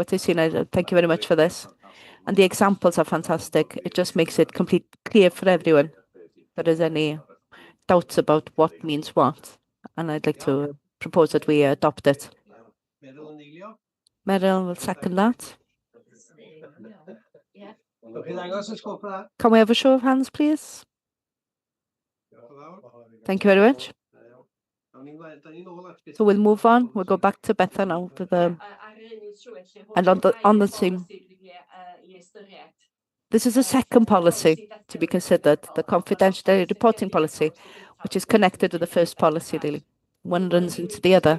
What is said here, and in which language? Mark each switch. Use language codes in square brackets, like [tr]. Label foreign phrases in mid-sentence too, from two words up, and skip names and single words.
[en] Thank you very much for this. And the examples are fantastic. It just makes it clear for everyone if there is any doubts about what means what. And I'd like to propose that we adopt it. Meryl and Elio. Meryl will second that. [cy] Ewch chi ddangos os gwelwch yn dda? [en] Can we have a show of hands, please? [cy] Diolch yn fawr. [en] Thank you very much. [cy] Awn ni mlaen, da ni nôl at beth. [en] So we'll move on. We'll go back to Betha now with the and on the same. This is a second policy to be considered, the confidentiality reporting policy, which is connected to the first policy, really. One runs into the other.